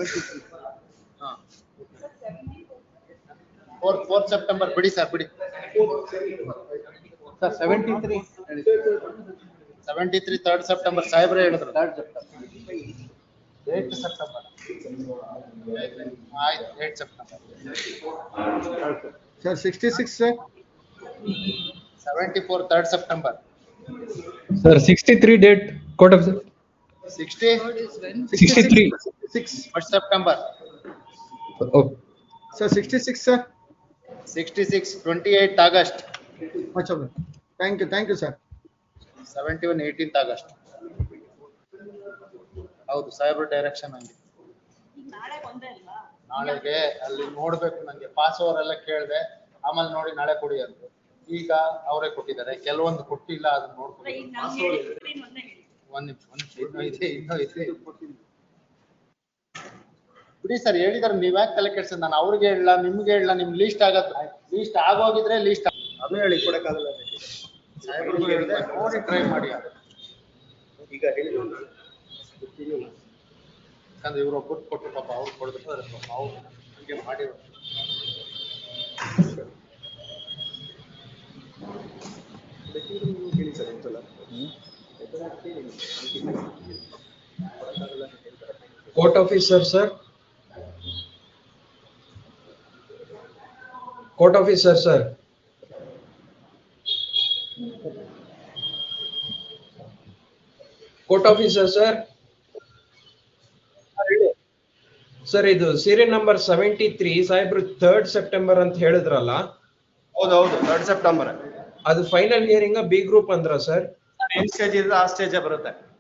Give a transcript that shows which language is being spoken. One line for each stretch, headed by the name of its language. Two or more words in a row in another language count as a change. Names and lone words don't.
English: 4th September
Kannada: ಬಿಡಿ ಸರ್, ಬಿಡಿ. 73. 73
English: 3rd September
Kannada: ಸಾಹೇಬ್ರೆ ಹೇಳಿದ್ರು. 8 ಸೆಪ್ಟೆಂಬರ್. ಆಯ್ತು 8 ಸೆಪ್ಟೆಂಬರ್.
English: Sir, 66, sir. 74 3rd September. Sir, 63 date, Court of 60 63. 1st September. Oh, Sir, 66, sir. 66 28th August. Much of it. Thank you, sir. 71 18th August.
Kannada: ಹೌದು ಸಾಹೇಬ್ರ ಡೈರೆಕ್ಷನ್ ಹಂಗೆ. ನಾಳೆಗೆ ಅಲ್ಲಿ ನೋಡ್ಬೇಕು ನಂಗೆ
English: pass over
Kannada: ಎಲ್ಲ ಕೇಳಿದೆ, ಆಮೇಲೆ ನೋಡಿ ನಾಳೆ ಕೊಡಿ ಅಂತ. ಈಗ ಅವರೇ ಕೊಟ್ಟಿದ್ದಾರೆ, ಕೆಲವೊಂದು ಕೊಟ್ಟಿಲ್ಲ, ಅದನ್ನ ನೋಡ್ಕೊಂಡು ಒಂದ್ ನಿಮಿಷ ಇನ್ನೂ ಇದೆ ಬಿಡಿ ಸರ್. ಹೇಳಿದಾರೆ, ನೀವ್ ಯಾಕೆ ತಲೆ ಕೆಡ್ಸ, ನಾನು ಅವ್ರಿಗೆ ಹೇಳಲ್ಲ ನಿಮ್ಗೆ ಹೇಳಲ್ಲ, ನಿಮ್ ಲೀಸ್ಟ್ ಆಗತ್ತೆ. ಲೀಸ್ಟ್ ಆಗೋಗಿದ್ರೆ ಲೀಸ್ಟ್ ಅದು ಹೇಳಿ ಕೊಡಕ್ಕಾಗಲ್ಲ. ಸಾಹೇಬ್ರಿಗೂ ಹೇಳಿದೆ, ನೋಡಿ ಟ್ರೈ ಮಾಡಿ. ಈಗ ಯಾಕಂದ್ರೆ ಇವ್ರು ಒಬ್ಬರು ಕೊಟ್ಟು ಪಾಪ ಅವ್ರು ಕೊಡ್ಬೇಕು, ಪಾಪ ಅವ್ರು ಹಂಗೆ ಮಾಡಿ.
English: Court officer, sir. Court officer, sir. Court officer, sir.
Kannada: ಸರ್ ಇದು
English: serial number
Kannada: 73 ಸಾಹೇಬ್ರು
English: 3rd September
Kannada: ಅಂತ ಹೇಳಿದ್ರಲ್ಲ? ಹೌದೌದು,
English: 3rd September.
Kannada: ಅದು
English: final hearing B group
Kannada: ಅಂದ್ರ ಸರ್? ಏನ್ ಸ್ಟೇಜ್ ಇದೆ ಆ ಸ್ಟೇಜ್ ಬರುತ್ತೆ.